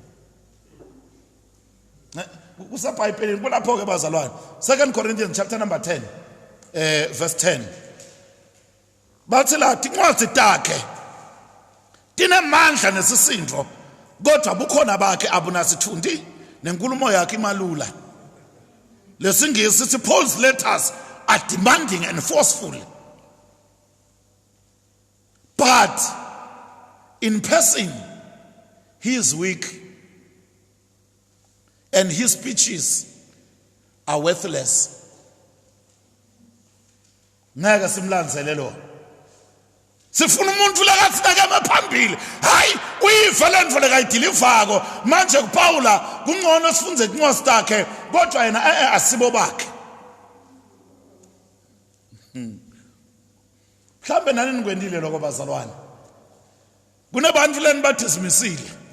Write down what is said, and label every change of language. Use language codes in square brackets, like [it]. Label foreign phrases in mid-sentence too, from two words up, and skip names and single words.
[ss] kusabhayibhelini kulapho ke bazalwane 2 Corinthians [en] chapter number [ss] 10 verse 10 bathi la incwadi takhe tinemandla nesisindvo kodwa bukhona bakhe abunasithundi nenkulumo yakhe imalula lesingisi sithi [en] Paul's letters are demanding and forceful but in person he is weak and his speeches are worthless. [ss] Ngeke simlandzele lo sifuna umuntu lakathina emaphambili hayi uyiva lendvo lekayidilivako manje kuPaula kungcono sifunze incwadi takhe kodwa yena asibo bakhe mhlambe nani nikwendile lokho bazalwane kunebantu leni bathizimisile